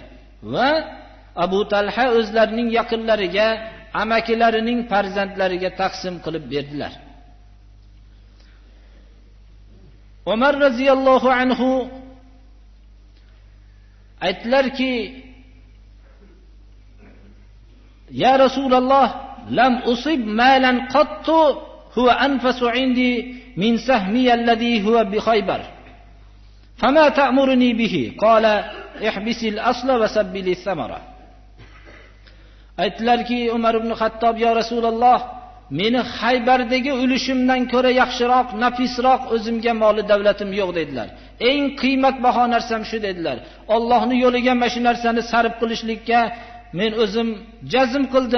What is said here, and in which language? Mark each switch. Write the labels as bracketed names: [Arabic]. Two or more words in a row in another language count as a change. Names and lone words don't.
[Uzbek] Va Abu Talha o'zlarining yaqinlariga, amakilarining farzandlariga taqsim qilib berdilar. Umar [Arabic] رضي الله عنه [Uzbek] aytdilarki, [Arabic] "يا رسول الله, لم أصب مالا قط هو أنفس عندي من سهمي الذي هو بخيبر. فما تأمرني به؟" قال: "احبس الأصل وسبل الثمرة." [Uzbek] Aytdilarki, Umar ibn Xattob: [Arabic] "يا رسول الله, [Uzbek] meni Xaybardagi ulushimdan ko'ra yaxshiroq, nafisroq o'zimga moli davlatim yo'q" dedilar. eng qiymatbaho narsam shu dedilar. Allohning yo'liga mana shu narsani sarf qilishlikka men o'zim jazm qildim.